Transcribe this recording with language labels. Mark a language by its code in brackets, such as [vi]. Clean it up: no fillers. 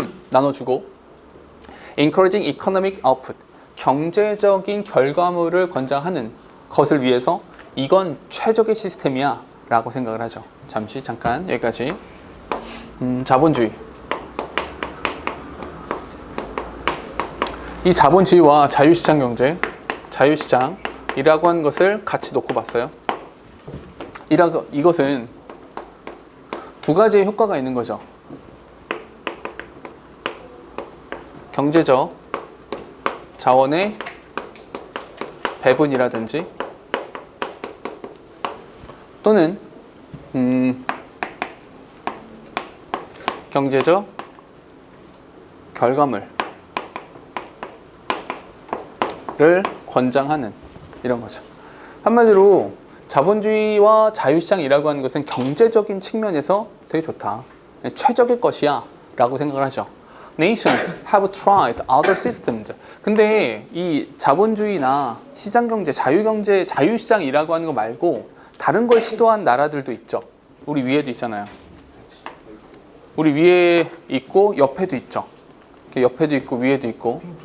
[ko] 나눠주고 [en] encouraging economic output. [ko] 경제적인 결과물을 권장하는 것을 위해서 이건 최적의 시스템이야 라고 생각을 하죠. 잠깐 여기까지. 자본주의. 이 자본주의와 자유시장 경제, 자유시장이라고 하는 것을 같이 놓고 봤어요. 이것은 두 가지의 효과가 있는 거죠. 경제적 자원의 배분이라든지 또는 경제적 결과물을 권장하는 이런 거죠. 한마디로 자본주의와 자유시장이라고 하는 것은 경제적인 측면에서 되게 좋다. 최적의 것이야 라고 생각을 하죠. [en] Nations have tried other systems. [ko] 근데 이 자본주의나 시장경제, 자유경제, 자유시장이라고 하는 거 말고 다른 걸 시도한 나라들도 있죠. 우리 위에도 있잖아요. 우리 위에 있고 옆에도 있죠. 옆에도 있고 위에도 있고.